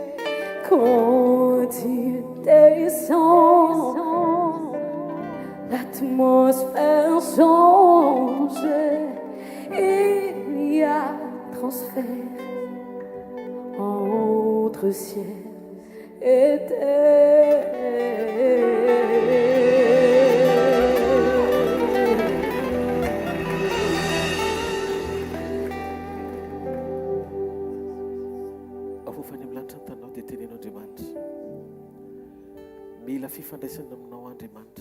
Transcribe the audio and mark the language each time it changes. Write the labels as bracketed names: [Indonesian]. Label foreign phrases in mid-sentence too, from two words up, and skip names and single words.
[French] Quand il descend, l'atmosphère change, il y a transfert entre ciel et terre. [Malagasy] Afofany amin'ny lanitra ny tanao dia tenen'Andriamanitra. Mila fifandraisana aminao Andriamanitra.